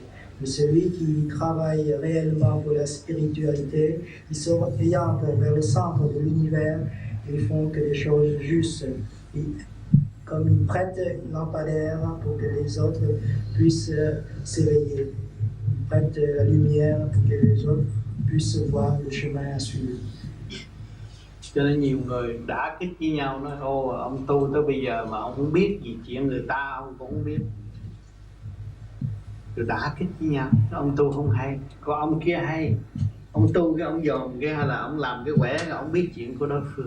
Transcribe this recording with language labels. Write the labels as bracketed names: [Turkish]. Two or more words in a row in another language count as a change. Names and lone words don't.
[French] Mais celui qui travaille réellement pour la spiritualité, ils s'orientent vers le centre de l'univers, ils font que des choses justes. Comme ils prêtent une lampadaire pour que les autres puissent s'éveiller. Ils prêtent la lumière pour que les autres puissent voir le chemin à suivre. [Vietnamese] Cho nên nhiều người đã kích với nhau nói ô ông tu tới bây giờ mà ông không biết gì chuyện người ta ông cũng không biết. Rồi đã kích với nhau, ông tu không hay, còn ông kia hay. Ông tu cái ông dòm cái hay là ông làm cái quẻ ông biết chuyện của đối phương.